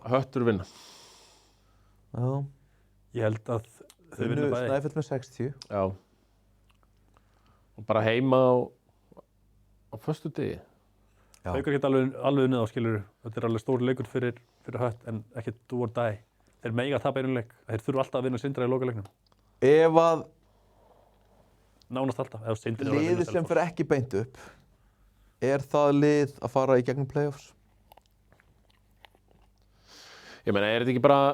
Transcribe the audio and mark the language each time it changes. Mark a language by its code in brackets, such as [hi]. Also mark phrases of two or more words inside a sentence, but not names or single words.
[is] Höttur vinna. Já. Ég held að þau vinna bæði. Snæfell með 60. Já. Og bara heima á föstudegi. Já. Haukar geta alveg unnið á, skilur. Þetta er alveg stór leikur fyrir Hött, en ekki [en] do or die. [is] Þeir mega að tapa einum leik. Þeir þurfa alltaf að vinna Sindra í lokaleiknum. Ef að Nánast alltaf. liðið sem fer ekki beint upp, er það lið að fara í gegnum playoffs? Ég meina, er þetta ekki bara